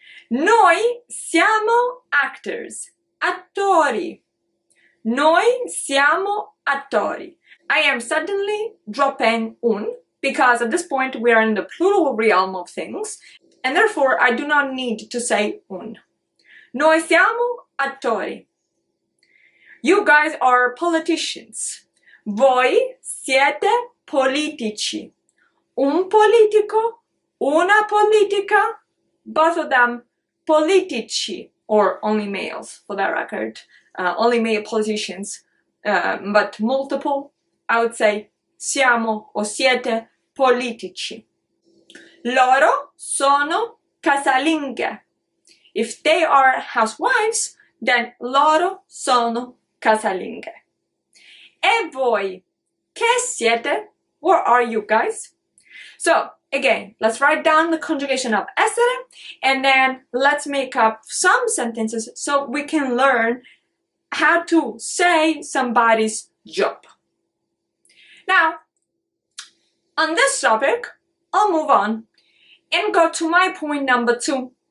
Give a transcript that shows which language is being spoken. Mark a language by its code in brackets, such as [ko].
[it] Noi siamo [en] actors, [it] attori. Noi siamo attori. [en] I am suddenly dropping un because at this point we are in the plural realm of things, and therefore I do not need to say un. [it] Noi siamo attori. [en] You guys are politicians. [it] Voi siete politici. Un politico, una politica, [en] both of them politici, or only males for that record, only male politicians, but multiple, I would say [it] siamo o siete politici. Loro sono casalinghe. [en] If they are housewives, then [it] loro sono casalinghe. E voi, che siete? [en] Where are you guys? So, again, let's write down the conjugation of essere, and then let's make up some sentences so we can learn how to say somebody's job. Now, on this topic, I'll move on and go to my point number 2.